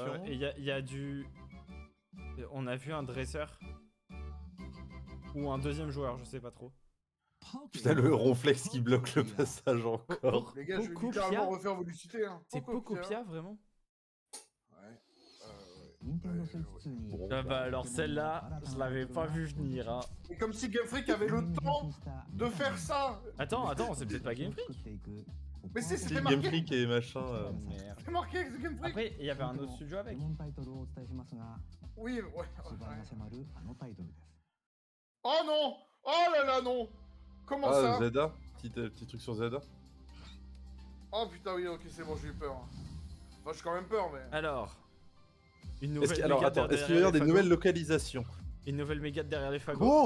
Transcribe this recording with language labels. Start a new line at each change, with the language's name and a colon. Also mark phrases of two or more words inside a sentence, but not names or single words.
French: Ouais, et il y a du... On a vu un dresseur. Ou un deuxième joueur, je sais pas trop. Putain, le ronflex qui bloque le passage encore. Les gars, je vais Pocopia. littéralement refaire vos lucités. Hein. C'est Pocopia vraiment? Ouais.
Japanese: Nintendo Switch 2に
French: Ah bah alors celle-là, je l'avais pas vu venir hein. Et comme si Game Freak avait le temps de faire ça. Attends, c'est peut-être pas Game Freak. Mais Si, c'était Game marqué. Freak et machin. Merde. C'est marqué avec Game Freak. Après, il y avait un autre studio avec.
Japanese: このタイトルをお伝えしますが
French: Oui, ouais.
Japanese: 素晴が迫るあのタイトルです
French: Oh non. Oh là là, non. Comment Ah, ça? Zelda. Petit truc sur Zelda. Oh putain, oui, ok, c'est bon, j'ai eu peur. Enfin, j'ai quand même peur, mais. Alors, une Est-ce nouvelle qu'il alors, mégate attends, est-ce derrière qu'il va y avoir les des fagots. nouvelles localisations? Une nouvelle mégate derrière les fagots.